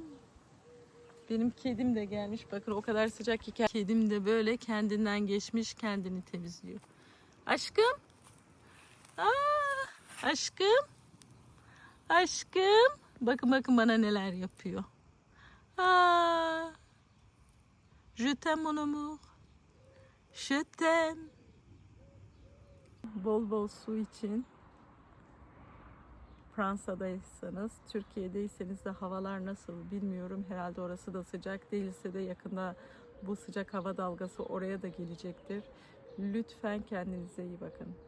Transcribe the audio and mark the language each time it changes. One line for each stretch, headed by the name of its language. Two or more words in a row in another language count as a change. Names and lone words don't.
Turkish: Benim kedim de gelmiş. Bakın o kadar sıcak ki kedim de böyle kendinden geçmiş, kendini temizliyor. Aşkım. Aşkım. Aşkım. Bakın bakın bana neler yapıyor.
French: Je t'aime mon amour. Je t'aime.
Turkish: Bol bol su için. Fransa'daysanız, Türkiye'deyseniz de havalar nasıl bilmiyorum. Herhalde orası da sıcak, değilse de yakında bu sıcak hava dalgası oraya da gelecektir. Lütfen kendinize iyi bakın.